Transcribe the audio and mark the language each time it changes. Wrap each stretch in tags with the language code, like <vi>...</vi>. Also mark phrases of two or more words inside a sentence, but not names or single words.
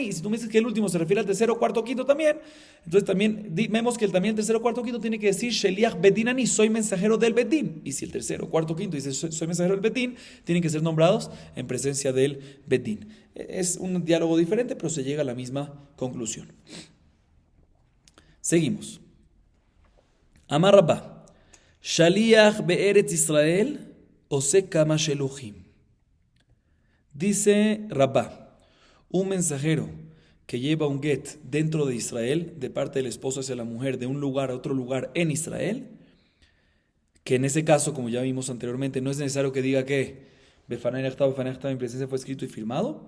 <es>Y si tú me dices que el último se refiere al tercero, cuarto, quinto también, entonces también vemos que también el tercero, cuarto, quinto tiene que decir</es> <he>שליח בית דין אני,</he> <es>soy mensajero del Betín. Y si el tercero, cuarto, quinto dice soy mensajero del Betín, tienen que ser nombrados en presencia del Betín. Es un diálogo diferente, pero se llega a la misma conclusión. Seguimos.</es> <arc>אמר רבה.</arc> <he>שליח בארץ ישראל עושה כמה שלוחים.</he> <es>Dice Rabá, un mensajero que lleva un get dentro de Israel, de parte del esposo hacia la mujer, de un lugar a otro lugar en Israel, que en ese caso, como ya vimos anteriormente, no es necesario que diga que</es> <he>בפני נכתב,</he> <es>mi presencia fue escrito y firmado.</es>